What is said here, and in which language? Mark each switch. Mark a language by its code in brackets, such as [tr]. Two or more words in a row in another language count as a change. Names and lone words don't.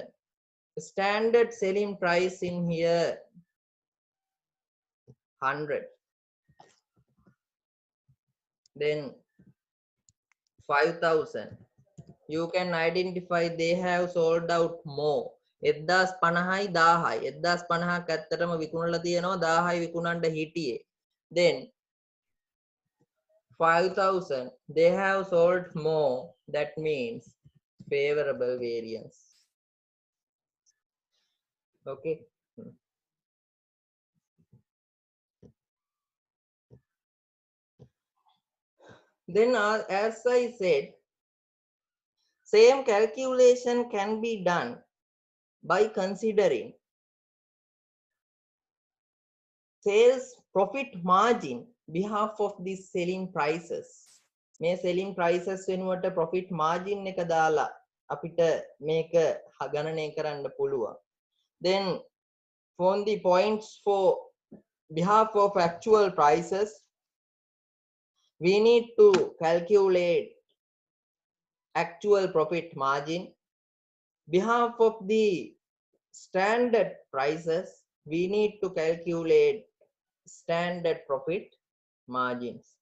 [en] Standard selling price in here 100. Then 5000. You can identify they have sold out more. [si] 1050යි 1000යි 1050ක් ඇත්තටම විකුණලා තියෙනවා 1000යි විකුණන්න හිටියේ. [en] Then 5000 they have sold more, that means favorable variance. Okay. Then as I said, same calculation can be done by considering sales profit margin behalf of these selling prices. [si] මේ [en] selling prices [si] වෙනුවට [en] profit margin [si] එක දාලා අපිට මේක ගණනය කරන්න පුළුවන්. [en] Then from the points for behalf of actual prices, we need to calculate actual profit margin. Behalf of the standard prices, we need to calculate standard profit margins.